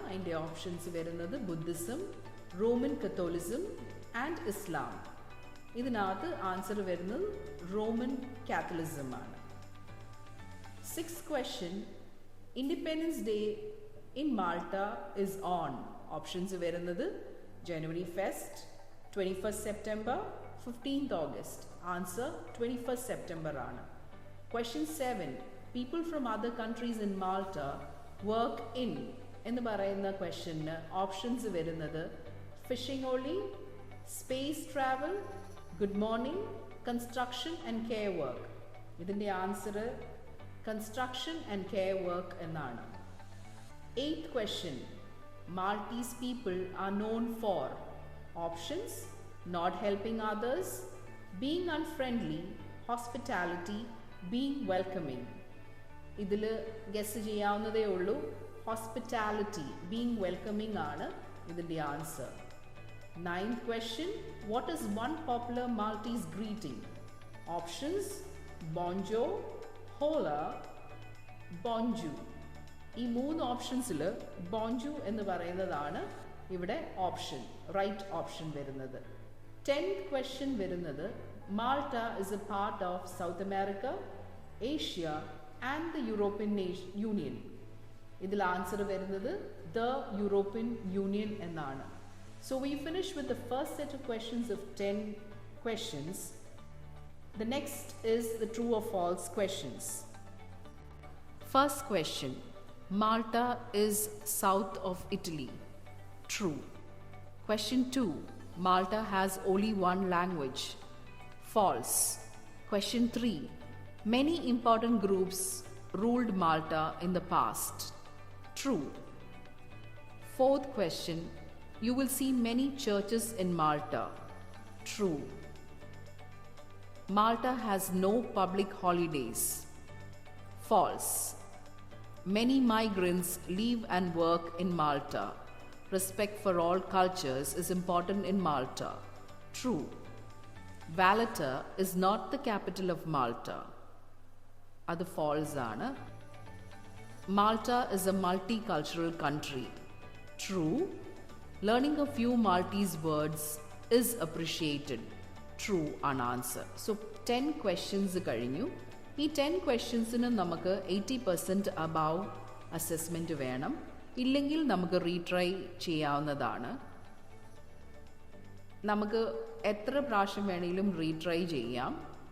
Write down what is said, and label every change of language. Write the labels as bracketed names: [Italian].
[Malayalam] അതിൻ്റെ ഓപ്ഷൻസ് വരുന്നത് Buddhism, Roman കത്തോലിസം and Islam. ഇതിനകത്ത് ആൻസർ വരുന്നത് റോമൻ കാത്തലിസം ആണ്. [English] Six question independence day in Malta is on. [Malayalam] Options വരുന്നത് ജനുവരി 1st, 21st September, 15th August. Answer 21st September ആണ്. Question 7 [English] people from other countries in Malta work in [Malayalam] എന്ന് പറയുന്ന question options വരുന്നത് phishing only, space travel, good morning, construction and care work. ഇതിൻ്റെ answer construction and care work എന്നാണ്. [English] Eighth question Maltese people are known for. Options not helping others, being unfriendly, hospitality, being welcoming. [Malayalam] ഇതിൽ guess ചെയ്യാവുന്നതേ ഉള്ളൂ. Hospitality, being welcoming ആണ് ഇതിൻ്റെ answer. [English] Ninth question what is one popular Maltese greeting? Options bonjour, hola, bongu. [Malayalam] ഈ 3 ഓപ്ഷൻസിൽ ബോൺജു എന്ന് പറയുന്നതാണ് ഇവിടെ ഓപ്ഷൻ, റൈറ്റ് ഓപ്ഷൻ വരുന്നത്. [English] 10th question വരുന്നത് Malta is a part of South America, Asia and the European Union. [Malayalam] ഇതിൽ ആൻസർ വരുന്നത് ദ യൂറോപ്യൻ യൂണിയൻ എന്നാണ്. [English] So we finish with the first set of questions of 10 questions. The next is the true or false questions. First question, Malta is south of Italy. True. Question 2, Malta has only one language. False. Question 3, many important groups ruled Malta in the past. True. Fourth question, you will see many churches in Malta. True. Malta has no public holidays. False. Many migrants live and work in Malta. Respect for all cultures is important in Malta. True. Valletta is not the capital of Malta. [Malayalam] Adu false aanu. [English] Malta is a multicultural country. True. Learning a few Maltese words is appreciated. [Malayalam] True ആണ് answer. So 10 questions കഴിഞ്ഞു. ഈ 10 ക്വസ്റ്റ്യൻസിന് നമുക്ക് 80% above assessment വേണം. ഇല്ലെങ്കിൽ നമുക്ക് retry ചെയ്യാവുന്നതാണ്. നമുക്ക് എത്ര പ്രാവശ്യം വേണമെങ്കിലും റീട്രൈ ചെയ്യാം.